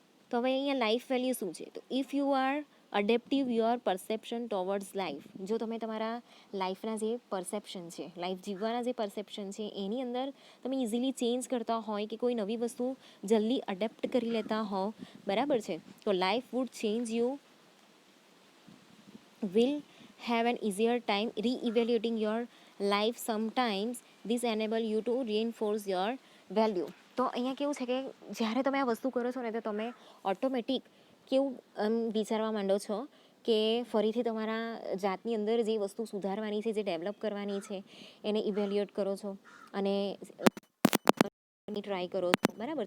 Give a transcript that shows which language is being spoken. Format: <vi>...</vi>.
<gu>તો હવે અહીંયા લાઈફ વેલ્યુ શું છે, તો</gu> <en>If you are adaptive your perception towards life.</en> <gu>જો તમે તમારા લાઈફના જે પરસેપ્શન છે, લાઈફ જીવવાના જે પરસેપ્શન છે એની અંદર તમે ઇઝીલી ચેન્જ કરતા હોય કે કોઈ નવી વસ્તુ જલ્દી અડેપ્ટ કરી લેતા હો, બરાબર છે, તો</gu> <en>Life would change. You will have an easier time re-evaluating your life. Sometimes this enable you to reinforce your value.</en> <gu>તો અહીંયા કેવું છે કે જ્યારે તમે આ વસ્તુ કરો છો ને તો તમે ઓટોમેટિક કેવું વિચારવા માંડો છો કે ફરીથી તમારા જાતની અંદર જે વસ્તુ સુધારવાની છે, જે ડેવલપ કરવાની છે, એને ઇવેલ્યુએટ કરો છો અને ટ્રાય કરો છો. બરાબર.</gu>